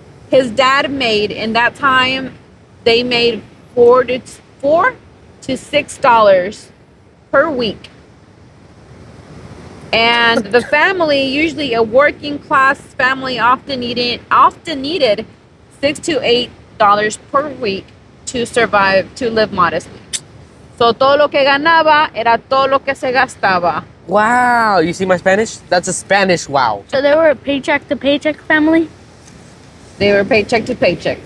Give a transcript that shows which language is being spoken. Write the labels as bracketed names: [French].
[English] His dad made, in that time, they made $4 to $6 per week. And the family, usually a working class family, often needed $6 to $8 per week to survive, to live modestly. [Spanish] So todo lo que ganaba era todo lo que se gastaba. [English] Wow. You see my Spanish? That's a Spanish wow. So they were a paycheck to paycheck family. They were paycheck to paycheck.